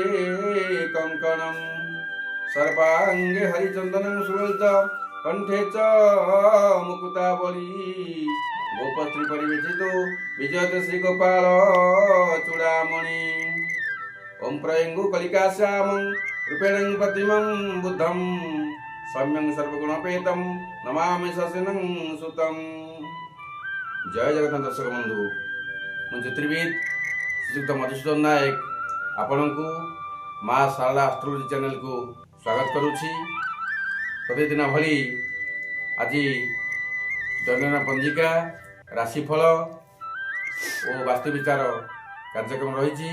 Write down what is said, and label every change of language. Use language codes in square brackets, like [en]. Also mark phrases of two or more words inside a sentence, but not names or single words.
[sa] कंकणम सर्वांगे हरिचंदनं सुललित कंठे च मुकुतावली गोपश्री परिवेशितो विजयते श्री गोपाल चूड़ामणि ओम प्रयंगु कलिकाश्यामं रूपेणं प्रतिमं बुद्धं सम्यं सर्वगुणपेतं नमामि शशिनं सुतं। [or] ଜୟ ଜଗନ୍ନାଥ ଦର୍ଶକ ବନ୍ଧୁ ମୁଁ ଜ୍ୟୋତିର୍ବିଦ ଶ୍ରୀଯୁକ୍ତ ମଧୁସୂଦନ ନାୟକ ଆପଣଙ୍କୁ ମା ଶାରଳା [en] astrology channelku [or] ସ୍ୱାଗତ କରୁଛି। ପ୍ରତିଦିନ ଭଳି ଆଜି ଦୈନନ୍ଦିନ ପଞ୍ଜିକା ରାଶିଫଳ ଓ ବାସ୍ତୁବିଚାର କାର୍ଯ୍ୟକ୍ରମ ରହିଛି।